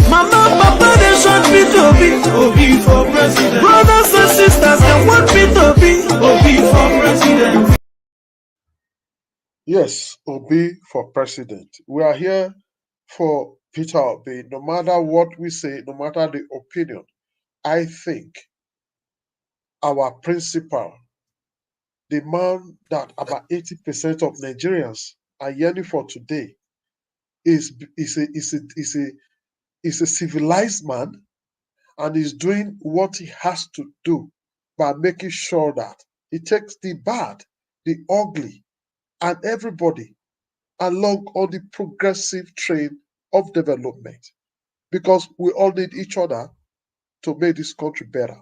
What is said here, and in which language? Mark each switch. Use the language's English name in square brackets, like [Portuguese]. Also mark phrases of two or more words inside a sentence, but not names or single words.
[English] Mama, papa, they shot P2B, Obi for president. Brothers and sisters, they want P2B, Obi for president. Yes, Obi for president. We are here for Peter Obi. No matter what we say, no matter the opinion, I think our principal, the man that about 80% of Nigerians are yearning for today, is a civilized man, and is doing what he has to do by making sure that he takes the bad, the ugly, and everybody along on the progressive train of development, because we all need each other to make this country better.